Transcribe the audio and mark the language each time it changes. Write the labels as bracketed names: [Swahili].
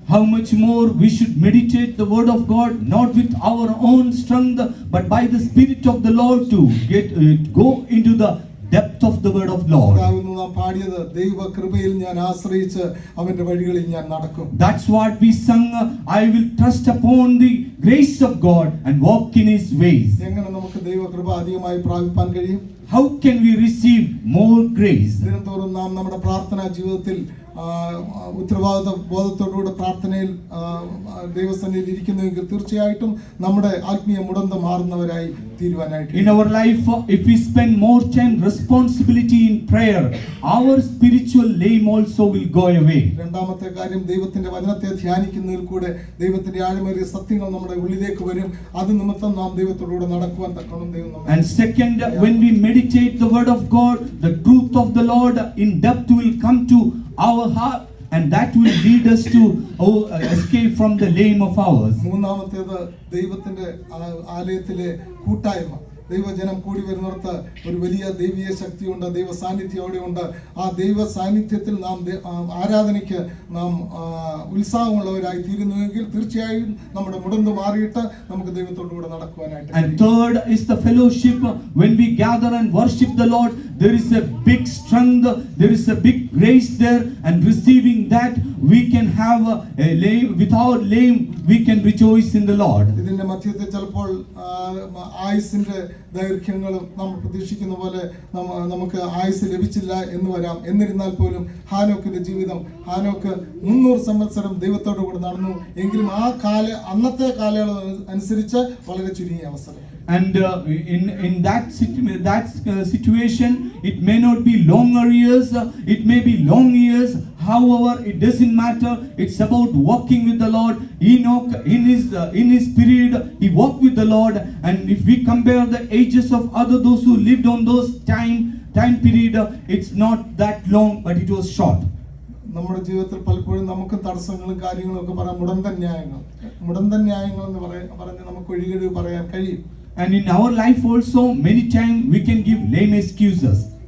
[English] How much more we should meditate the word of God, not with our own strength, but by the Spirit of the Lord to go into the depth of the word of Lord. [Malayalam] നാം പാടിയത് ദൈവ കൃപയിൽ ഞാൻ ആശ്രയിച്ച് അവന്റെ വഴികളിൽ ഞാൻ നടക്കും. [English] That's what we sung, I will trust upon the grace of God and walk in his ways. [Malayalam] എങ്ങനെ നമുക്ക് ദൈവ കൃപ അധികമായി പ്രാപിപ്പാൻ കഴിയും? [English] How can we receive more grace? [Malayalam] ദിനംതോറും നാം നമ്മുടെ പ്രാർത്ഥനാ ജീവിതത്തിൽ ഉത്തരവാദിത്ത ബോധത്തോടുകൂടെ പ്രാർത്ഥനയിൽ ദൈവസന്നിധിയിൽ ഇരിക്കുന്നുവെങ്കിൽ തീർച്ചയായിട്ടും നമ്മുടെ ആത്മീയ മുടന്ത് മാറുന്നവരായി തീരുവാനായിട്ട്. [English] In our life, if we spend more time responsibility in prayer, our spiritual lame also will go away. [Malayalam] രണ്ടാമത്തെ കാര്യം, ദൈവത്തിന്റെ വചനത്തെ ധ്യാനിക്കുന്നതിൽ കൂടെ ദൈവത്തിന്റെ ആഴമേറിയ സത്യങ്ങൾ നമ്മുടെ ഉള്ളിലേക്ക് വരും. അത് നിമിത്തം നാം ദൈവത്തോടുകൂടെ നടക്കുവാൻ തക്കണം ദൈവം നമ്മെ. [English] And second, when we meditate the word of God, the truth of the Lord in depth will come to our heart, and that will lead us to escape from the lame of ours. [Malayalam] മൂന്നാമത്തേത്, ദൈവത്തിന്റെ ആലയത്തിലെ കൂട്ടായ്മ. ദൈവജനം കൂടി വരുന്നിടത്ത് ഒരു വലിയ ദൈവീയ ശക്തിയുണ്ട്, ദൈവ സാന്നിധ്യം അവിടെയുണ്ട്. ആ ദൈവ സാന്നിധ്യത്തിൽ നാം ആരാധനയ്ക്ക് നാം ഉത്സാഹമുള്ളവരായി തീരുന്നുവെങ്കിൽ തീർച്ചയായും നമ്മുടെ മുടന്ത് മാറിയിട്ട് നമുക്ക് ദൈവത്തോടുകൂടെ നടക്കുവാനായിട്ട്. [English] And third is the fellowship. When we gather and worship the Lord, there is a big strength, there is a big grace there, and receiving that we can have a lame, without lame we can rejoice in the Lord. [Malayalam] ഇതിന്റെ മധ്യത്തിൽ ചിലപ്പോൾ ആയുസിന്റെ ദൈർഘ്യങ്ങളും നമ്മൾ പ്രതീക്ഷിക്കുന്ന പോലെ നമുക്ക് ആയുസ് ലഭിച്ചില്ല എന്ന് വരാം. എന്നിരുന്നാൽ പോലും ഹാനോക്കിന്റെ ജീവിതം, ഹാനോക്ക് 300 സംവത്സരം ദൈവത്തോടു കൂടെ നടന്നു. എങ്കിലും അന്നത്തെ കാലയളവ് അനുസരിച്ച് വളരെ ചുരുങ്ങിയ അവസരം. [English] And in that situation, it may not be longer years, it may be long years. However, it doesn't matter. It's about walking with the Lord. Enoch, in his period, he walked with the Lord. And if we compare the ages of those who lived on those time period, it's not that long, but it was short. [Malayalam] നമ്മുടെ ജീവിതത്തിൽ പലപ്പോഴും നമുക്ക് തടസ്സങ്ങളും കാര്യങ്ങളും ഒക്കെ പറയാം. മുടന്തൻ ന്യായങ്ങൾ എന്ന് പറഞ്ഞ് നമുക്ക് ഒഴികഴിവ് പറയാൻ കഴിയും. [English] And in our life also, many times we can give lame excuses.